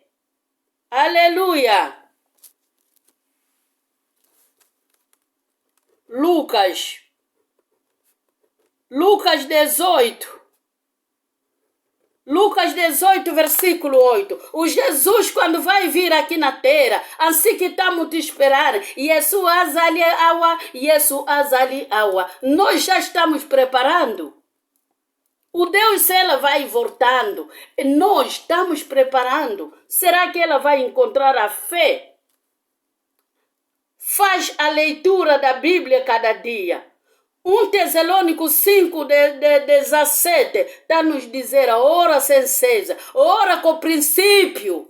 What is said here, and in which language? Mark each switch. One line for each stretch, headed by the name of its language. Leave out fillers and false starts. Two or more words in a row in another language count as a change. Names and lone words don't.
Portuguese: Aleluia! Lucas Lucas 18. Lucas 18, versículo 8. O Jesus, quando vai vir aqui na terra, assim que estamos te esperando,
Lingala: Yesu azali awa, Yesu azali awa.
Portuguese: Nós já estamos preparando. O Deus, se ela vai voltando, nós estamos preparando. Será que ela vai encontrar a fé? Faz a leitura da Bíblia cada dia. 1 Tessalônicos 5, 17, está nos dizer a ora sem cesa, ora com princípio.